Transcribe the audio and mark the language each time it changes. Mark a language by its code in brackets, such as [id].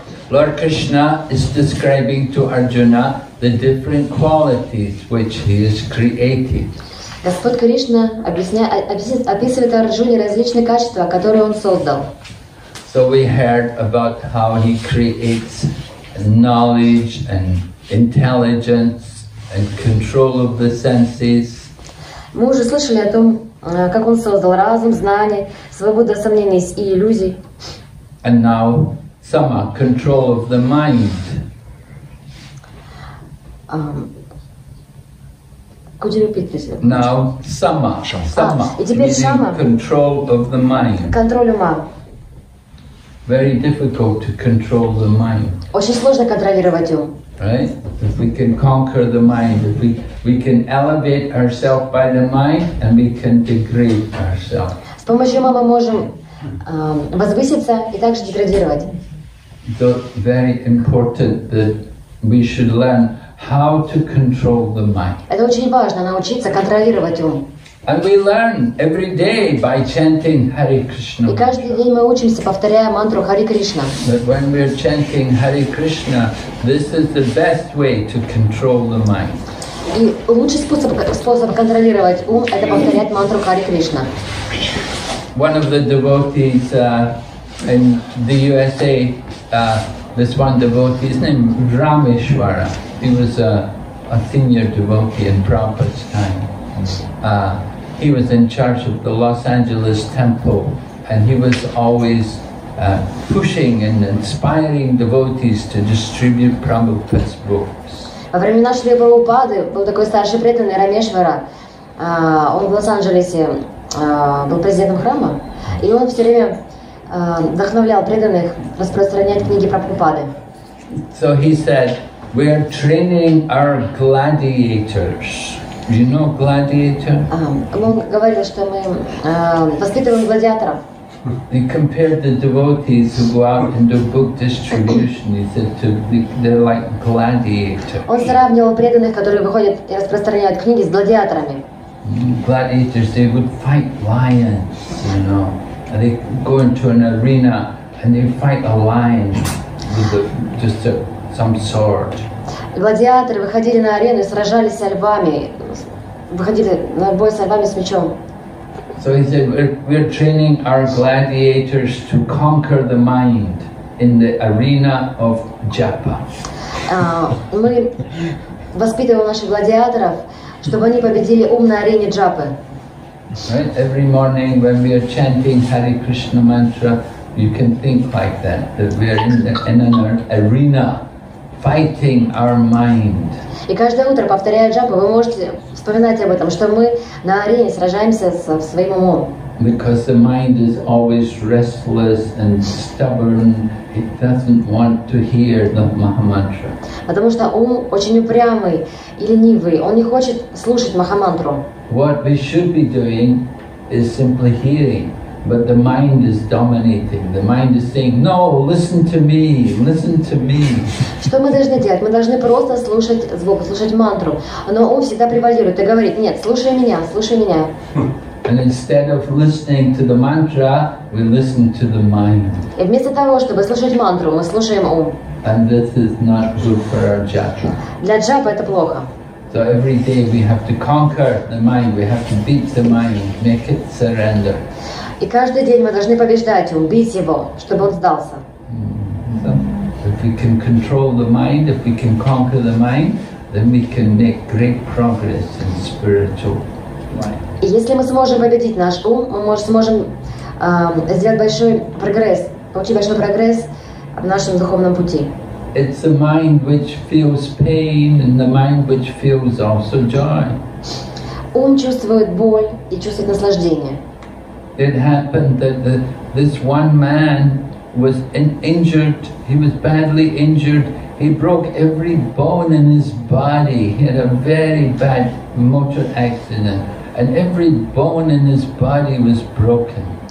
[en] Lord Krishna is describing to Arjuna the different qualities which he has created. [ru] Господь Кришна описывает Арджуне различные качества, которые он создал. [en] So we heard about how he creates knowledge and intelligence and control of the senses. [ru] Мы уже слышали о том, как он создал разум, знание, свободу от сомнений и иллюзий. [en] And now Sama, control of the mind. Could you repeat this? Now Sama, [ru] и теперь Шама, [en] control of the mind. [ru] Контроль ума. [en] Very difficult to control the mind. [ru] Очень сложно контролировать ум. [en] Right? If we can conquer the mind, if we can elevate ourselves by the mind and we can degrade ourselves. [ru] С помощью ума мы можем возвыситься и также деградировать. [en] So very important that we should learn how to control the mind. [ru] Это очень важно, научиться контролировать ум. [en] And we learn every day by chanting Hare Krishna. [ru] И каждый день мы учимся, повторяя мантру Харе Кришна. [en] But when we're chanting Hare Krishna, this is the best way to control the mind. [ru] И лучший способ контролировать ум – это повторять мантру Харе Кришна. [en] One of the devotees in the USA, this one devotee, his name was Rameshwara. He was a senior devotee in Prabhupada's time. He was in charge of the Los Angeles temple, and he was always pushing and inspiring devotees to distribute Prabhupada's books. [ru] Во времена Шри Прабхупады был такой старший преданный Рамешвара. Он в Лос-Анджелесе был президентом храма, и он все время вдохновлял преданных распространять книги Прабхупады. [en] So he said, we are training our gladiators. You know gladiator? [ru] Он говорил, что мы воспитываем гладиаторов. [en] He compared the devotees who go out and do book distribution. He said they're like gladiators. [ru] Он сравнивал преданных, которые выходят и распространяют книги, с гладиаторами. [en] Gladiators, they would fight lions, you know. And they go into an arena and they fight a lion with some sword. [ru] Гладиаторы выходили на арену и сражались со львами, выходили на бой со львами с мечом. [en] So he said, we're training our gladiators to conquer the mind in the arena of japa. [ru] Мы воспитываем наших гладиаторов, чтобы они победили ум на арене джапы. [en] Right? Every morning when we are chanting Hare Krishna mantra, you can think like that we are in an arena fighting our mind. [ru] И каждое утро, повторяя джапу, вы можете вспоминать об этом, что мы на арене сражаемся со своим умом. [en] Because the mind is always restless and stubborn, it doesn't want to hear the Mahamantra. [ru] Потому что ум очень упрямый и ленивый, он не хочет слушать Махамантру. [en] What we should be doing is simply hearing, but the mind is dominating. The mind is saying, no, listen to me, listen to me. [ru] Что мы должны делать? Мы должны просто слушать звук, слушать мантру. Но ум всегда превалирует и говорит, нет, слушай меня, слушай меня. [en] And instead of listening to the mantra, we listen to the mind. [ru] И вместо того, чтобы слушать мантру, мы слушаем ум. [en] And this is not good for our japa. [ru] Для джапа это плохо. [en] So every day we have to conquer the mind, we have to beat the mind, make it surrender. [ru] И каждый день мы должны побеждать ум, бить его, чтобы он сдался. [en] So if we can control the mind, if we can conquer the mind, then we can make great progress in spiritual life. [ru] И если мы сможем победить наш ум, мы сможем сделать большой прогресс, получить большой прогресс в нашем духовном пути. [en] It's the mind which feels pain and the mind which feels also joy. [ru] Ум чувствует боль и чувствует наслаждение. [en] It happened that this one man was injured. He was badly injured. He broke every bone in his body. He had a very bad motor accident, and every bone in his body was broken.